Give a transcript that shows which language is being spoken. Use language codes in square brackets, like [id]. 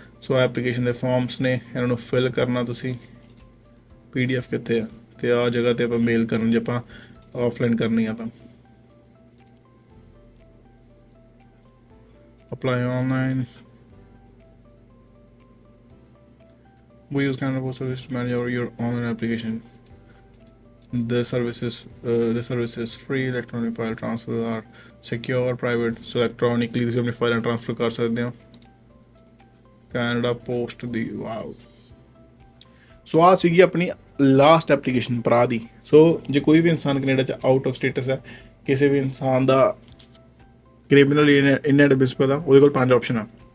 [pa] ਸੋ application ਦੇ farms ਨੇ, ਇਹਨਾਂ ਨੂੰ ਫਿਲ ਕਰਨਾ ਤੁਸੀਂ। PDF ਕਿੱਥੇ ਆ, ਅਤੇ ਆਹ ਜਗ੍ਹਾ 'ਤੇ ਆਪਾਂ ਮੇਲ ਕਰਨ ਜੇ ਆਪਾਂ ਆਫਲਾਈਨ ਕਰਨੀ ਆ ਤਾਂ apply online. [en] We use Canada Post Service to manage your online application. The service is free. Electronic file transfers are secure, private. [pa] So electronically ਤੁਸੀਂ ਆਪਣੀ ਫਾਈਲਾਂ ਟ੍ਰਾਂਸਫਰ ਕਰ ਸਕਦੇ ਹੋ ਕੈਨੇਡਾ ਪੋਸਟ ਦੀ। ਵਾਓ। ਸੋ ਆਹ ਸੀਗੀ ਆਪਣੀ ਲਾਸਟ ਐਪਲੀਕੇਸ਼ਨ ਭਰਾ ਦੀ। ਸੋ ਜੇ ਕੋਈ ਵੀ ਇਨਸਾਨ ਕੈਨੇਡਾ 'ਚ ਆਊਟ ਆਫ ਸਟੇਟਸ ਹੈ, ਕਿਸੇ ਵੀ ਇਨਸਾਨ ਦਾ ਕ੍ਰਿਮੀਨਲ ਇਨਐਡਮਿਸਿਬਲ ਆ, ਉਹਦੇ ਕੋਲ 5 ਆਪਸ਼ਨ ਆ।